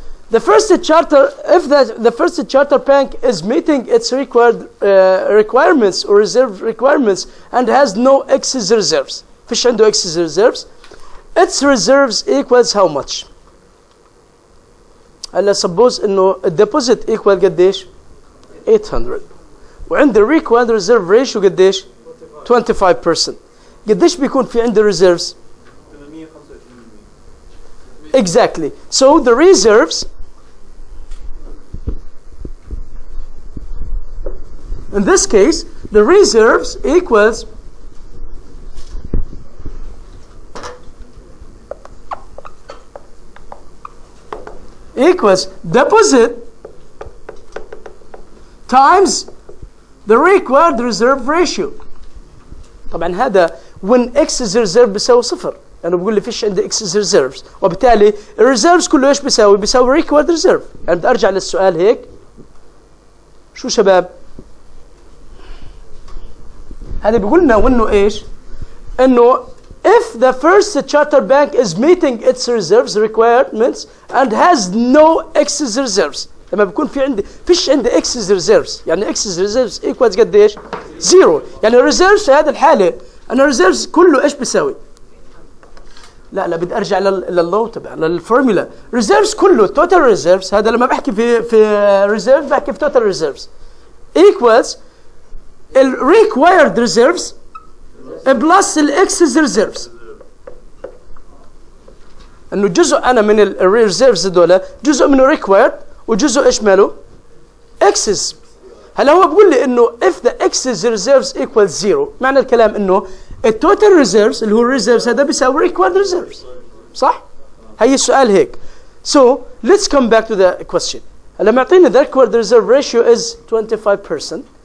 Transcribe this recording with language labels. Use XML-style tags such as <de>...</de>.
<en>The first charter, if the first charter bank is meeting its required requirements or reserve requirements and has no excess reserves,</en> <ar>فيش عنده</ar> <en>excess reserves, its reserves equals how much?</en> <ar>هلا suppose انه الديبوزيت equal قديش؟ 800. وعند required reserve ratio قديش؟ 25%. قديش بيكون في عندي reserves؟ Exactly.</ar> <en>So the reserves, in this case, the reserves equals deposit times the required reserve ratio.</en> <ar>طبعا هذا when excess reserve بيساوي صفر. أنا بقول لي فيش عندي excess reserves، وبالتالي الريزيرفز كله إيش بيساوي؟ بيساوي required reserve. يعني بدي أرجع للسؤال هيك. شو شباب؟ هذا بيقول لنا وإنه إيش؟ إنه</ar> <en>if the first charter bank is meeting its reserves requirements and has no excess reserves.</en> <ar>لما بيكون في عندي فيش عندي excess reserves، يعني excess reserves equals قديش؟ زيرو. يعني الريزيرفز في هذه الحالة أنا الريزيرفز كله إيش بيساوي؟ لا بدي ارجع لللو تبع للفورمولا. ريزيرفز كله توتال ريزيرفز، هذا لما بحكي في ريزيرف بحكي في توتال ريزيرفز equals الريكوايرد ريزيرفز بلس الاكسس ريزيرفز. انه جزء انا من الريزيرفز هذول جزء منه ريكوايرد وجزء ايش ماله؟ اكسس. هلا هو بقول لي انه</ar> <en>if the excess reserves equals zero،</en> <ar>معنى الكلام انه التوتال ريزيرفز اللي هو الريزيرفز هذا بيساوي required reserves. صح؟ هي السؤال هيك.</ar> <en>So let's come back to the question.</en> <ar>هلا معطيني</ar> <en>the required reserve ratio is 25%.</en>